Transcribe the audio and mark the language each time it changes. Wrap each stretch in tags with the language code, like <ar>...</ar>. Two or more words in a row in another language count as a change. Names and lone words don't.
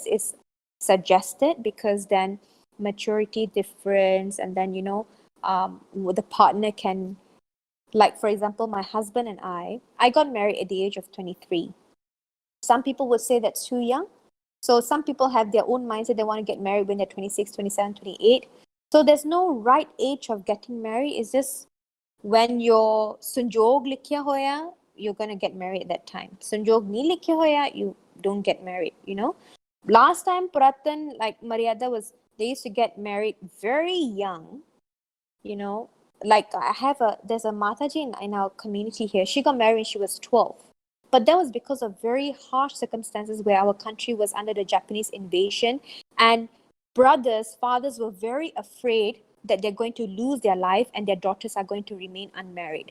<en>Is suggested because then maturity difference, and then the partner can, like for example, my husband and I got married at the age of 23. Some people would say that's too young. So some people have their own mindset. They want to get married when they're 26, 27, 28. So there's no right age of getting married. It's just when your</en> <pa>ਸੰਜੋਗ ਲਿਖਿਆ ਹੋਇਆ,</pa> <en>you're going to get married at that time.</en> <pa>ਸੰਜੋਗ ਨਹੀਂ ਲਿਖਿਆ ਹੋਇਆ,</pa> <en>you don't get married, Last time, Puratan, like Maryada they used to get married very young, Like there's a Mataji in our community here. She got married when she was 12. But that was because of very harsh circumstances where our country was under the Japanese invasion, and fathers were very afraid that they're going to lose their life and their daughters are going to remain unmarried.</en>